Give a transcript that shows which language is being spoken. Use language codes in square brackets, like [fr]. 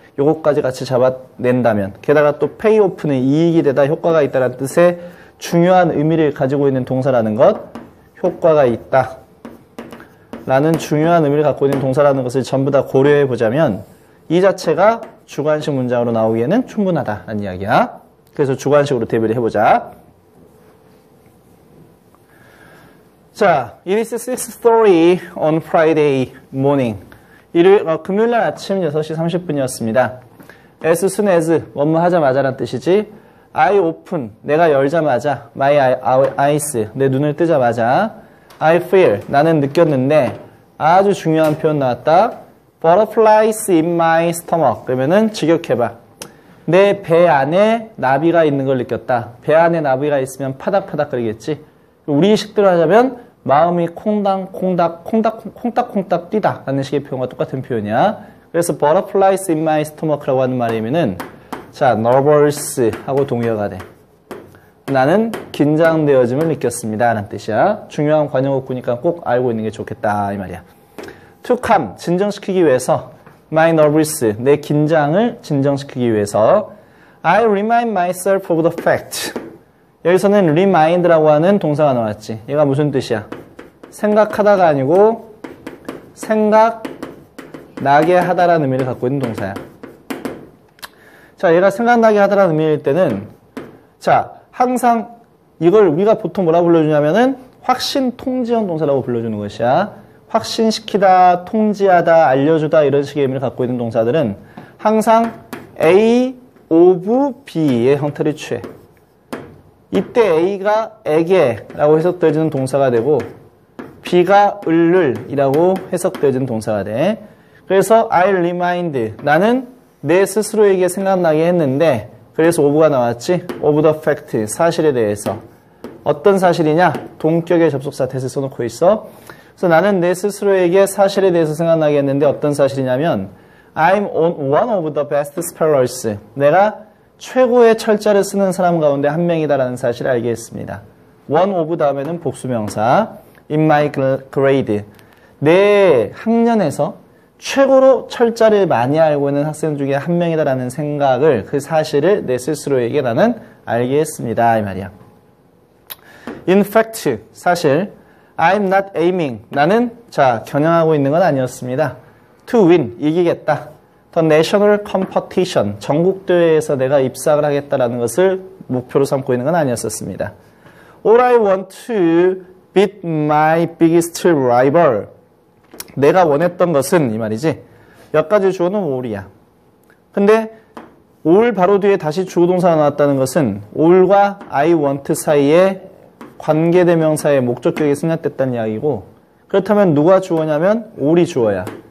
[ko] 요것까지 같이 잡아낸다면, 게다가 또 pay off는 이익이 되다, 효과가 있다는 뜻의 중요한 의미를 가지고 있는 동사라는 것. 효과가 있다 라는 중요한 의미를 갖고 있는 동사라는 것을 전부 다 고려해 보자면 이 자체가 주관식 문장으로 나오기에는 충분하다라는 이야기야. 그래서 주관식으로 대비를 해보자. [en] 자, it is 6:30 on Friday morning. [ko] 금요일날 아침 6시 30분이었습니다. [en] as soon as, [ko] 뭐뭐 하자마자란 뜻이지. [en] I open, [ko] 내가 열자마자, [en] my eyes, [ko] 내 눈을 뜨자마자, [en] I feel, [ko] 나는 느꼈는데, 아주 중요한 표현 나왔다. [en] Butterflies in my stomach. [ko] 그러면은 직역해봐. 내 배 안에 나비가 있는 걸 느꼈다. 배 안에 나비가 있으면 파닥파닥 거리겠지. 우리 식대로 하자면 마음이 콩닥콩닥 뛰다 라는 식의 표현과 똑같은 표현이야. 그래서 [en] Butterflies in my stomach [ko] 라고 하는 말이면은 자, nervous 하고 동의어가 돼. 나는 긴장되어짐을 느꼈습니다. 라는 뜻이야. 중요한 관용어구니까 꼭 알고 있는 게 좋겠다. 이 말이야. [en] To calm, [ko] 진정시키기 위해서 [en] my nervous, [ko] 내 긴장을 진정시키기 위해서 [en] I remind myself of the fact. [ko] 여기서는 remind라고 하는 동사가 나왔지. 얘가 무슨 뜻이야? 생각하다가 아니고 생각나게 하다라는 의미를 갖고 있는 동사야. 자, 얘가 생각나게 하다라는 의미일 때는 자, 항상 이걸 우리가 보통 뭐라 불러주냐면은 확신 통지형 동사라고 불러주는 것이야. 확신시키다, 통지하다, 알려주다 이런 식의 의미를 갖고 있는 동사들은 항상 A of B의 형태를 취해. 이때 A가 에게라고 해석되어지는 동사가 되고 B가 을을이라고 해석되어지는 동사가 돼. 그래서 [en] I remind, [ko] 나는 내 스스로에게 생각나게 했는데 그래서 of가 나왔지. [en] of the fact, [ko] 사실에 대해서. 어떤 사실이냐? 동격의 접속사 that을 써놓고 있어. 그래서 나는 내 스스로에게 사실에 대해서 생각나게 했는데 어떤 사실이냐면 [en] I'm one of the best spellers. [ko] 내가 최고의 철자를 쓰는 사람 가운데 한 명이다라는 사실을 알게 했습니다. one of 다음에는 복수명사. [en] In my grade. [ko] 내 학년에서 최고로 철자를 많이 알고 있는 학생 중에 한 명이다라는 생각을, 그 사실을 내 스스로에게 나는 알게 했습니다. 이 말이야. [en] In fact, [ko] 사실 [en] I'm not aiming. [ko] 나는 겨냥하고 있는 건 아니었습니다. [en] To win, [ko] 이기겠다. [en] The national competition, [ko] 전국 대회에서 내가 입상을 하겠다라는 것을 목표로 삼고 있는 건 아니었었습니다. [en] All I want to beat my biggest rival. [ko] 내가 원했던 것은 이 말이지. 몇 가지 주어는 all이야. 근데 all 바로 뒤에 다시 주어동사가 나왔다는 것은 all과 I want 사이에 관계대명사의 목적격이 생략됐다는 이야기고, 그렇다면 누가 주어냐면 all이 주어야.